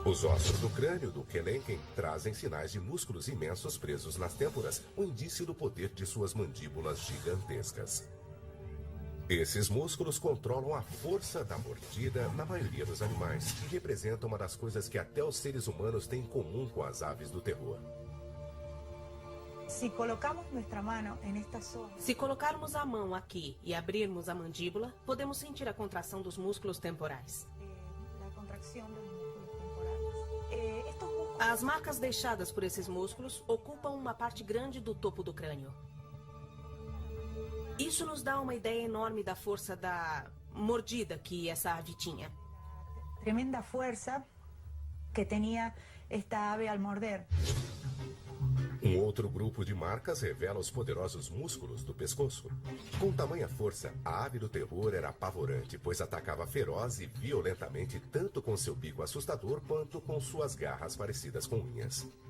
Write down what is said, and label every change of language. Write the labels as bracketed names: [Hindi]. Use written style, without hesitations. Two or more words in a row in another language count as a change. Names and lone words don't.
[Portuguese] Os ossos do crânio do Kelenken trazem sinais de músculos imensos presos nas têmporas, um indício do poder de suas mandíbulas gigantescas. Esses músculos controlam a força da mordida na maioria dos animais e representam uma das coisas que até os seres humanos têm em comum com as aves do terror. [Spanish] Si colocamos nuestra mano en esta zona, [Portuguese] Se colocarmos a mão aqui e abrirmos a mandíbula, podemos sentir a contração dos músculos temporais. [Spanish] la contracción de los músculos temporales. Estos músculos [Portuguese] As marcas deixadas por esses músculos ocupam uma parte grande do topo do crânio. Isso nos dá uma ideia enorme da força da mordida que essa ave tinha. [Spanish] tremenda fuerza que tenía esta ave al morder. [Portuguese] Um outro grupo de marcas revela os poderosos músculos do pescoço. Com tamanha força, a ave do terror era apavorante, pois atacava feroz e violentamente tanto com seu bico assustador quanto com suas garras parecidas com unhas.